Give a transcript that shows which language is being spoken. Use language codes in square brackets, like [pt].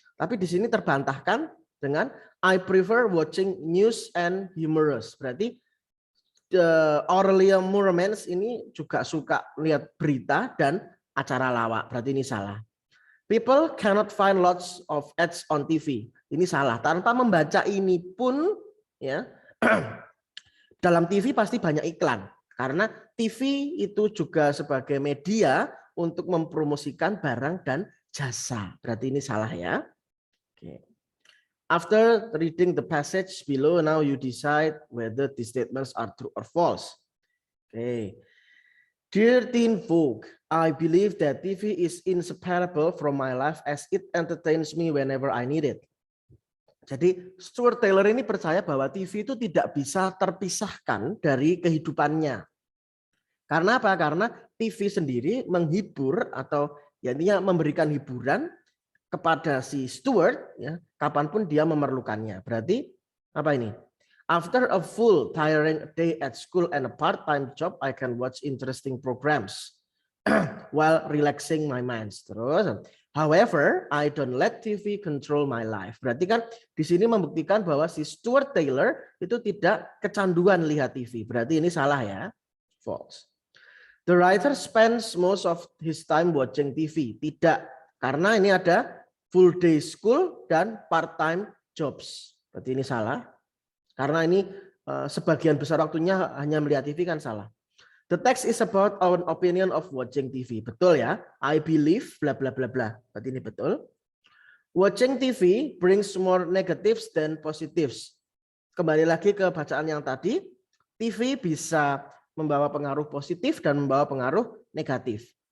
[id] Tapi di sini terbantahkan dengan [en] I prefer watching news and humorous. [id] Berarti Aurelia Moormans ini juga suka lihat berita dan acara lawak. Berarti ini salah. [en] People cannot find lots of ads on TV. [id] Ini salah. Tanpa membaca ini pun ya dalam TV pasti banyak iklan. Karena TV itu juga sebagai media untuk mempromosikan barang dan jasa. Berarti ini salah ya. [en] Okay. After reading the passage below, now you decide whether the statements are true or false. Okay. Dear Teen Vogue, I believe that TV is inseparable from my life as it entertains me whenever I need it. [id] Jadi Stuart Taylor ini percaya bahwa TV itu tidak bisa terpisahkan dari kehidupannya. Karena apa? Karena TV sendiri menghibur atau ya intinya memberikan hiburan kepada si Stuart ya kapanpun dia memerlukannya. Berarti apa ini? [en] After a full tiring day at school and a part-time job, I can watch interesting programs while relaxing my mind. Terus, however, I don't let TV control my life. [id] Berarti kan di sini membuktikan bahwa si Stuart Taylor itu tidak kecanduan lihat TV. Berarti ini salah ya. [en] False. The writer spends most of his time watching TV. [id] Tidak, karena ini ada full day school dan part-time jobs. Berarti ini salah. Karena ini sebagian besar waktunya hanya melihat TV kan salah. [en] The text is about our opinion of watching TV. [id] Betul ya. [en] I believe bla bla bla bla. [id] Berarti ini betul. [en] Watching TV brings more negatives than positives. [id] Kembali lagi ke bacaan yang tadi, TV bisa membawa pengaruh positif dan membawa pengaruh negatif.